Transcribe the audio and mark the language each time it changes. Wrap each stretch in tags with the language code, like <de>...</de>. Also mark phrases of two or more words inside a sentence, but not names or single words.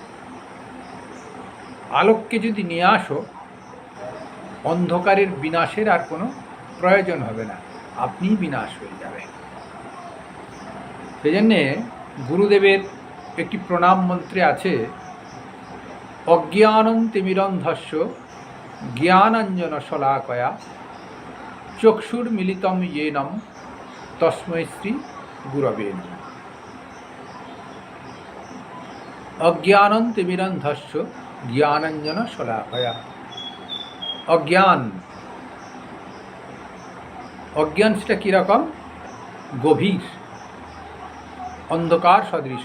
<bn>আলোককে যদি নিয়ে আসো, অন্ধকারের বিনাশের আর কোনো প্রয়োজন হবে না, আপনিই বিনাশ হয়ে যাবে। সেই জন্যে গুরুদেবের একটি প্রণাম মন্ত্রে আছে,</bn> <sa>অজ্ঞানং তিমিরন্ধস্য জ্ঞানাঞ্জন শলাকয়া চক্ষুর্মিলিতম येनम তস্मै শ্রী গুরবে নমঃ। অজ্ঞানং তিমিরন্ধস্য জ্ঞানাঞ্জন শলাকয়া।</sa> <bn>অজ্ঞান সেটা কীরকম? গভীর অন্ধকার সদৃশ।</bn>